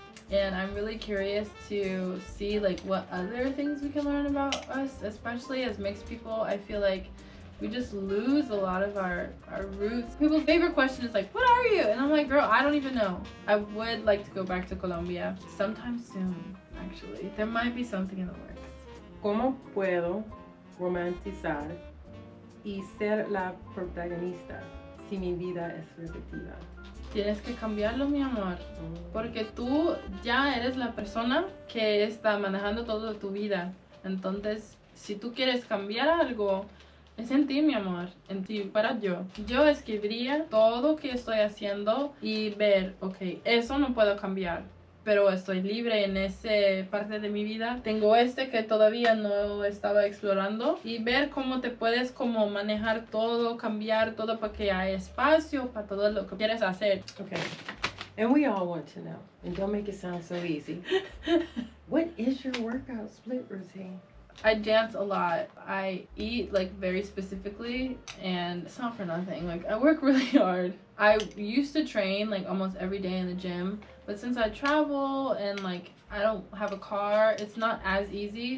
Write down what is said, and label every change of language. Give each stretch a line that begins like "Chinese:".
English: And I'm really curious to see like what other things we can learn about us, especially as mixed people. I feel like we just lose a lot of our roots. People's favorite question is like, what are you? And I'm like, girl, I don't even know. I would like to go back to Colombia sometime soon, actually. There might be something in the works.
Spanish: ¿Cómo puedo romantizar y ser la protagonista si mi vida es repetida? Tienes que cambiarlo, mi amor, porque tú ya eres la persona que está manejando toda tu vida. Entonces, si tú quieres cambiar algo, es en ti, mi amor, en ti. Para yo escribiría todo que estoy haciendo y ver, ok, eso no puedo cambiar, pero estoy libre en esa parte de mi vida. Tengo que todavía no estaba explorando, y ver cómo te puedes como manejar todo, cambiar todo para que haya espacio para todo lo que quieres hacer.
English: Okay, and we all want to know, and don't make it sound so easy. What is your workout split routine? I dance a lot. I eat like very specifically, and it's not for nothing. Like I work really hard. I used to train like almost every day in the gym, but since I travel and like I don't have a car, it's not as easy.